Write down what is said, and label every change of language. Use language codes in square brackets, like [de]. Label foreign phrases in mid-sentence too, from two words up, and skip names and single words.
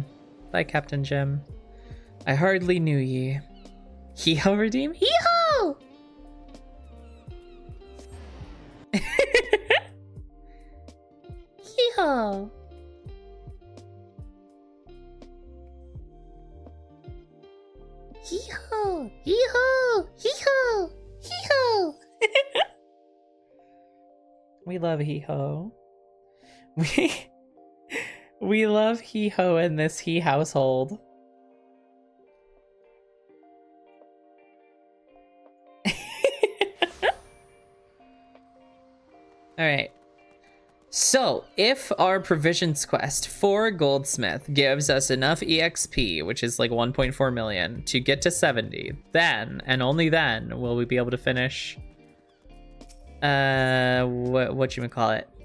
[en] Bye, Captain Jim. I hardly knew ye. Hee-ho redeem? Hee-ho! Hee-ho! Hee-ho! Hee-ho! Hee-ho! Hee-ho! We love hee-ho. We love hee-ho in this he household. Alright. So, if our provisions quest for Goldsmith gives us enough EXP, which is like 1.4 million, to get to 70, then, and only then, will we be able to finish, whatchamacallit?